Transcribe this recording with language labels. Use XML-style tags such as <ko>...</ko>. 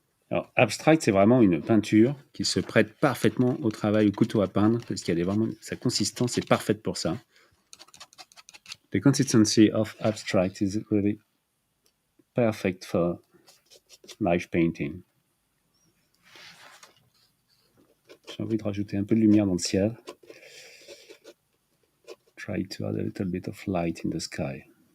<fr>Alors, abstract, c'est vraiment une peinture qui se prête parfaitement au travail au couteau à peindre, parce qu'il y a vraiment sa consistance est parfaite pour ça.</fr> <en>The consistency of abstract is really perfect for knife painting.</en> <fr>J'ai envie de rajouter un peu de lumière dans le ciel.</fr> <en>try to add a little bit of light in the sky.</en>